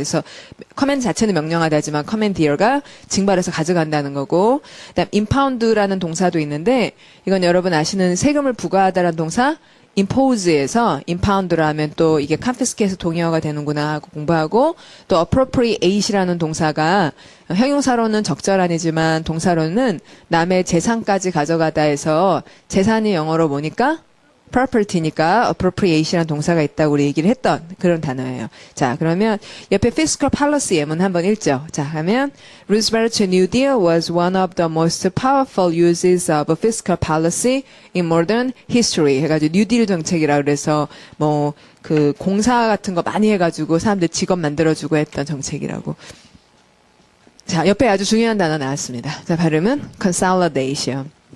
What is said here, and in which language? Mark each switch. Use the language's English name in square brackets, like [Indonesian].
[Korean] 그래서 command 자체는 명령하다지만 commandeer가 징발해서 가져간다는 거고 그다음 impound라는 동사도 있는데 이건 여러분 아시는 세금을 부과하다라는 동사 impose에서 impound를 하면 또 이게 confiscate에서 동의어가 되는구나 하고 공부하고 또 appropriate이라는 동사가 형용사로는 적절하지만 동사로는 남의 재산까지 가져가다 해서 재산이 영어로 뭐니까? property니까 appropriate이라는 동사가 있다고 우리 얘기를 했던 그런 단어예요. 자, 그러면 옆에 fiscal policy 예문 한번 읽죠. 자, 하면 [English] Roosevelt's New Deal was one of the most powerful uses of fiscal policy in modern history. [Korean] 해가지고 뉴딜 정책이라 그래서 공사 같은 거 많이 해가지고 사람들 직업 만들어주고 했던 정책이라고. 자, 옆에 아주 중요한 단어 나왔습니다. 자, 발음은 consolidation.